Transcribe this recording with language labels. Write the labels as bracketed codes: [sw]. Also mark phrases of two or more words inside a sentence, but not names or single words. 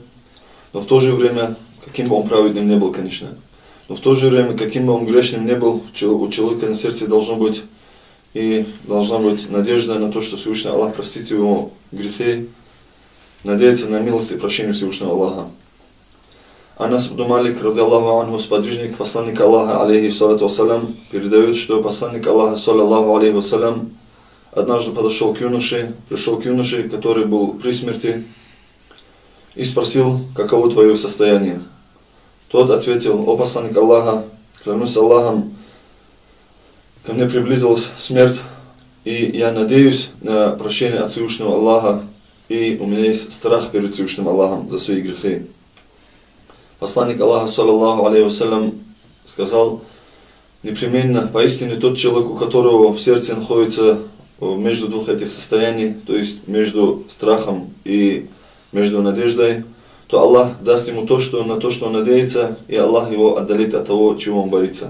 [ru] Но в то же время, каким бы он праведным не был, конечно, но в то же время, каким бы он грешным не был, у человека на сердце должна быть надежда на то, что Всевышний Аллах простит его грехи, надеяться на милость и прощение Всевышнего Аллаха. Анас ибн Малик, [ar] رضي الله عنه, [ru] сподвижник посланника Аллаха, [ar] عليه الصلاة والسلام, [ru] передает, что посланник Аллаха, [ar] صلى الله عليه وسلم, [ru] однажды пришел к юноше, который был при смерти, и спросил: каково твое состояние? Тот ответил: о посланник Аллаха, клянусь Аллахом, ко мне приблизилась смерть, и я надеюсь на прощение от Всевышнего Аллаха, и у меня есть страх перед Всевышним Аллахом за свои грехи. Посланник Аллаха, [ar] صلى الله عليه وسلم, [ru] сказал: непременно, поистине тот человек, у которого в сердце находится между двух этих состояний, то есть между страхом и между надеждой, то Аллах даст ему на то, что он надеется, и Аллах его отдалит от того, чего он боится.